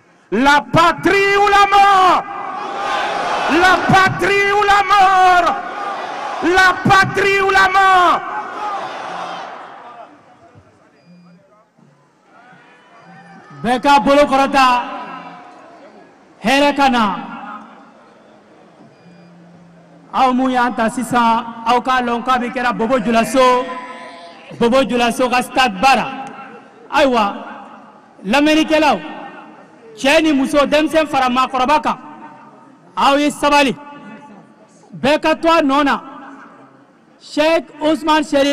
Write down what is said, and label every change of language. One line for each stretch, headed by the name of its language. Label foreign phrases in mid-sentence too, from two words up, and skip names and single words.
French: La patrie ou la mort. La patrie ou la mort. La patrie ou la mort.
Bambara: Beka bolo korata herekana aw mu yanta sisan aw ka lon ka bi kɛra Bobo Julaso ka stade bara aywa lamɛnnikɛlaw cɛ ni muso denmisɛn fara maakɔrɔba kan aw ye sabali bɛɛ ka to a nɔ na Sheikh Ousmane Sherif